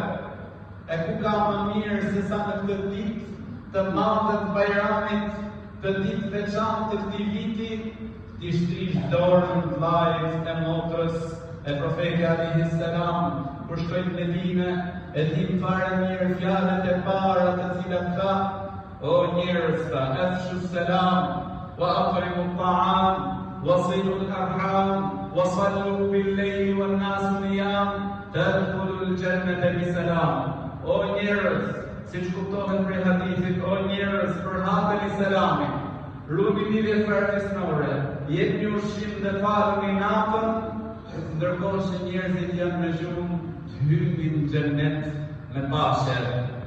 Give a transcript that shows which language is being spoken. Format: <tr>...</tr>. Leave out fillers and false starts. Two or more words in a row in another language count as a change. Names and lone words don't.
<sq>E ku ka më mirë se sa në këtë ditë të madhe të Bajramit, të ditë veçantë të këtij viti, t'i shtrish dorën vllajt e motrës e profeti</sq> <ar>عليه السلام,</ar> <sq>kur shkoi në Medinë, e dim fare mirë fjalët e para të cilat tha: o njerëz,</sq> <ar>أفشوا السلام وأقيموا الطعام, وصلوا الأرحام وصلوا بالليل والناس نيام تدخلوا الجنة بسلام.</ar> <sq>O njerëz, siç kuptohet prej hadithit, o njerëz, përhapeni selamin, ruani lidhjet parafisnore, jepni ushqim dhe faluni natën, ndërkohë që njerëzit janë me gjumë të hyjnë në xhenet me paqe.</sq>